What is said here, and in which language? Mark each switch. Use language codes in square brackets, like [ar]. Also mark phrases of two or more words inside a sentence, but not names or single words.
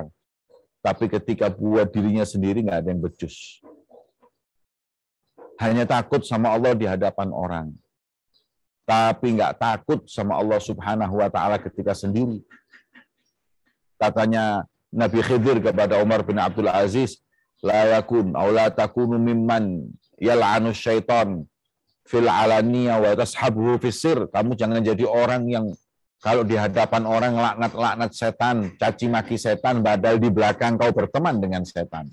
[id] Tapi ketika buat dirinya sendiri nggak ada yang becus. Hanya takut sama Allah di hadapan orang. Tapi nggak takut sama Allah [ar] سبحانه وتعالى [id] ketika sendiri. Katanya Nabi Khidir kepada Umar bin Abdul Aziz, [ar] لا يكن أو لا تكن ممن يلعن الشيطان في العلانية ويصاحبه في السر. [id] Kamu jangan jadi orang yang kalau di hadapan orang laknat setan, caci maki setan, padahal di belakang kau berteman dengan setan.